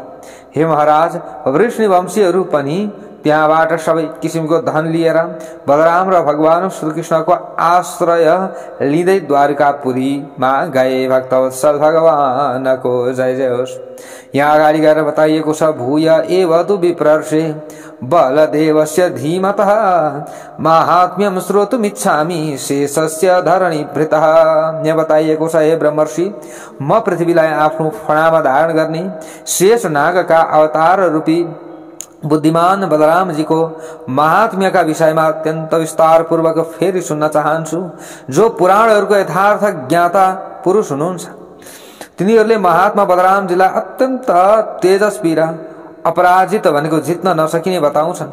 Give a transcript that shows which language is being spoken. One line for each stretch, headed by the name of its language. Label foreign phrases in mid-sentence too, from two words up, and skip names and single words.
Nepali: हे महाराज, वृष्णि वंशीहरू पनि त्यहाँबाट सबै किसिमको धन लिएर बलराम र भगवान श्रीकृष्णको आश्रय लिँदै द्वारकापुरीमा गए। भक्तवत्सल भगवानको जय जय होस्। यहाँ अगाडि गएर बताइएको छ,
Sanskrit: भूय एव तु विप्रर्षे बलदेवस्य धीमतः माहात्म्यं श्रोतुमिच्छामि शेषस्य धरणीभृतः।
Nepali: यहाँ बताइएको छ, हे ब्रह्मर्षि, म पृथ्वीलाई आफ्नो फणामा धारण गर्ने शेष नागका अवतार रूपी बुद्धिमान बलरामजीको महात्म्यका विषयमा अत्यन्त विस्तार पूर्वक फेरि सुन्न चाहन्छु। जो पुराणहरूको यथार्थ ज्ञाता पुरुष हुनुहुन्छ, तिनीहरूले महात्मा बलरामजीलाई अत्यन्त तेजस्वी र अपराजित भनेको जित्न नसकिने बताउँछन्।